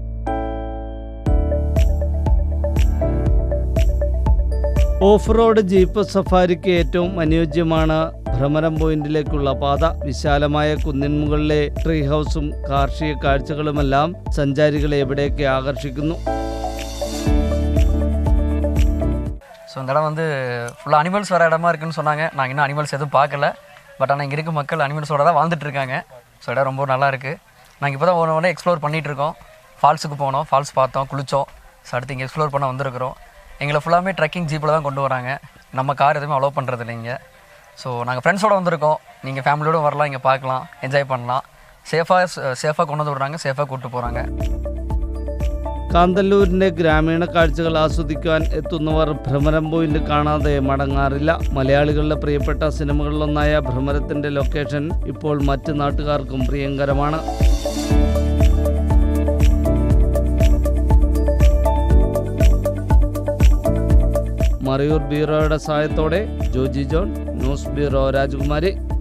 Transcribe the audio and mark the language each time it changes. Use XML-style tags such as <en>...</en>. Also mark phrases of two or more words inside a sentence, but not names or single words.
<ml>ഓഫ് റോഡ് ജീപ്പ് സഫാരിക്ക് ഏറ്റവും അനുയോജ്യമാണ് ഭ്രമരം പോയിന്റിലേക്കുള്ള പാത. വിശാലമായ കുന്നിൻ മുകളിലെ</ml> <en>tree houseും</en> <ml>കാർഷിക കാഴ്ചകളുമെല്ലാം സഞ്ചാരികളെ എവിടേക്ക് ആകർഷിക്കുന്നു.</ml> <ta>ஸோ இந்த இடம் வந்து ஃபுல்லாக அனிமல்ஸ் வர இடமா இருக்குன்னு சொன்னாங்க. நாங்கள் இன்னும் அனிமல்ஸ் எதுவும் பார்க்கல. பட் ஆனால் இங்கே இருக்க மக்கள் அனிமல்ஸோட தான் வாழ்ந்துட்டுருக்காங்க. ஸோ இடம் ரொம்ப நல்லா இருக்குது. நாங்கள் இப்போ தான் ஒன்று எக்ஸ்ப்ளோர் பண்ணிகிட்ருக்கோம். ஃபால்ஸுக்கு போனோம், ஃபால்ஸ் பார்த்தோம், குளித்தோம். ஸோ அடுத்து இங்கே எக்ஸ்ப்ளோர் பண்ண வந்திருக்கிறோம். எங்களை ஃபுல்லாமே</ta> <en>trekking jeepல்</en> <ta>தான் கொண்டு வராங்க. நம்ம கார் எதுவுமே அலோவ் பண்ணுறது இல்லைங்க. ஸோ நாங்கள் ஃப்ரெண்ட்ஸோடு வந்திருக்கோம். நீங்கள் ஃபேமிலியோடு வரலாம், இங்கே பார்க்கலாம், என்ஜாய் பண்ணலாம். சேஃபாக கொண்டு வந்து விடுறாங்க, சேஃபாக கூப்பிட்டு போகிறாங்க.</ta> <ml>കാന്തല്ലൂരിന്റെ ഗ്രാമീണ കാഴ്ചകൾ ആസ്വദിക്കുവാൻ എത്തുന്നവർ ഭ്രമരം പോയിന്റ് കാണാതെ മടങ്ങാറില്ല. മലയാളികളുടെ പ്രിയപ്പെട്ട സിനിമകളിലൊന്നായ ഭ്രമരത്തിന്റെ ലൊക്കേഷൻ ഇപ്പോൾ മറ്റ് നാട്ടുകാർക്കും പ്രിയങ്കരമാണ്. മറയൂർ ബ്യൂറോയുടെ സഹായത്തോടെ ജോജി ജോൺ, ന്യൂസ് ബ്യൂറോ, രാജകുമാരി.</ml>